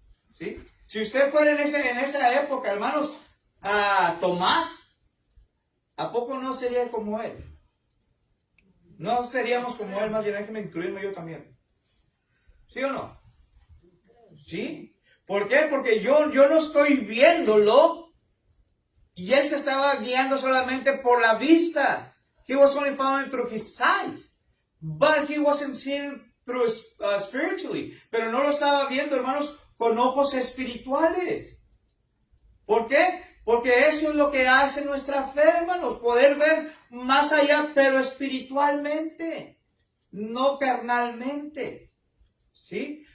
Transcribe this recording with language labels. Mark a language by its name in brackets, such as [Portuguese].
[Spanish] ¿Sí? Si usted fuera en esa época, hermanos, Tomás, ¿a poco no sería como él? No seríamos como él, más bien hay que incluirme yo también. ¿Sí o no? ¿Sí? ¿Por qué? Porque yo no estoy viéndolo y él se estaba guiando solamente por la vista. [English] He was only following through his sight, but he wasn't seeing through spiritually. [Spanish] Pero no lo estaba viendo, hermanos, con ojos espirituales. ¿Por qué? Porque eso es lo que hace nuestra fe, hermanos, poder ver más allá, pero espiritualmente, no carnalmente. ¿Sí?